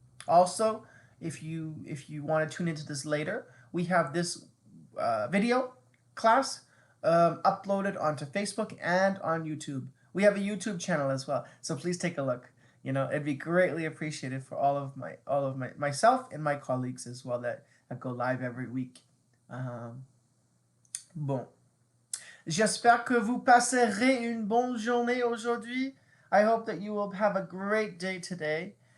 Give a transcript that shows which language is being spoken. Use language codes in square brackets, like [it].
[en] Also, if you want to tune into this later, we have this video class uploaded onto Facebook and on YouTube. We have a YouTube channel as well, so please take a look. You know, it'd be greatly appreciated for all of myself and my colleagues as well that go live every week. Bon. [fr] J'espère que vous passerez une bonne journée aujourd'hui. [en] I hope that you will have a great day today.